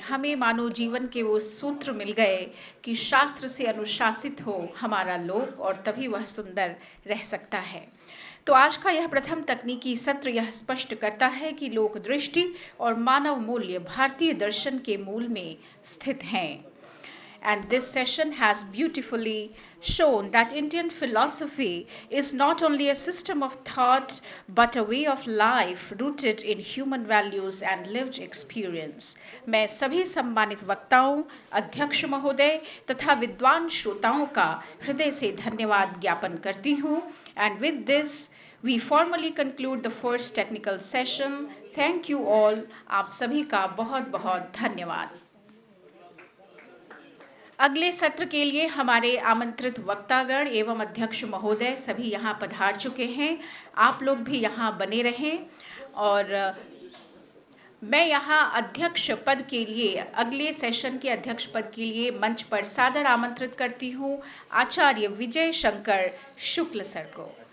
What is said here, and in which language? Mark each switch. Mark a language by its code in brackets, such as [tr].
[hi] हमें मानव जीवन के वो सूत्र मिल गए कि शास्त्र से अनुशासित हो हमारा लोक, और तभी वह सुंदर रह सकता है। तो आज का यह प्रथम तकनीकी सत्र यह स्पष्ट करता है कि लोक दृष्टि और मानव मूल्य भारतीय दर्शन के मूल में स्थित हैं। [en] And this session has beautifully shown that Indian philosophy is not only a system of thought but a way of life rooted in human values and lived experience. [hi] मैं सभी सम्मानित वक्ताओं, अध्यक्ष महोदय तथा विद्वान श्रोताओं का हृदय से धन्यवाद ज्ञापन करती हूँ. [en] And with this we formally conclude the first technical session. Thank you all. [hi] आप सभी का बहुत बहुत धन्यवाद. अगले सत्र के लिए हमारे आमंत्रित वक्तागण एवं अध्यक्ष महोदय सभी यहाँ पधार चुके हैं. आप लोग भी यहाँ बने रहें और मैं यहाँ अध्यक्ष पद के लिए, अगले सेशन के अध्यक्ष पद के लिए मंच पर सादर आमंत्रित करती हूँ आचार्य विजय शंकर शुक्ल सर को.